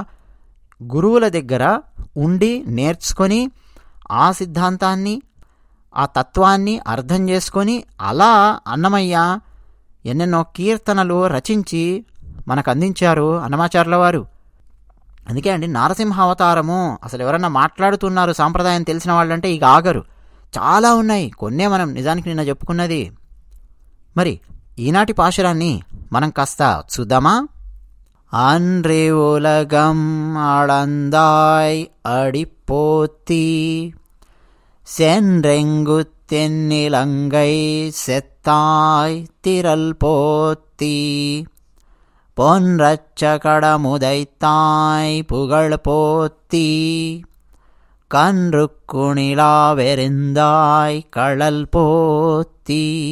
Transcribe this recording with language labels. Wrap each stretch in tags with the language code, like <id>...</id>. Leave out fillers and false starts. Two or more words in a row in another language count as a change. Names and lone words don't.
<te>గురువుల దగ్గర ఉండి నేర్చుకొని ఆ సిద్ధాంతాన్ని ఆ తత్వాన్ని అర్థం చేసుకొని అలా అన్నమయ్య ఎన్నెన్నో కీర్తనలు రచించి మనకు అందించారు అన్నమాచార్యుల వారు. అందుకే అండి నారసింహ అవతారము. అసలు ఎవరన్నా మాట్లాడుతున్నారు సాంప్రదాయం తెలిసిన వాళ్ళంటే ఇక ఆగరు. చాలా ఉన్నాయి, కొన్నే మనం నిజానికి నిన్న చెప్పుకున్నది. మరి ఈనాటి పాశురాన్ని మనం కాస్త చూద్దామా?</te> <ta>அன்றே உலகம் அளந்தாய் அடிப்போத்தி சென்றெங்கு தென்னிலங்கை செத்தாய் திரள் போத்தி பொன்றச்ச கடமுதைத்தாய் புகழ் போத்தி கன்று குணிலாவெறிந்தாய் கழல் போத்தி</ta>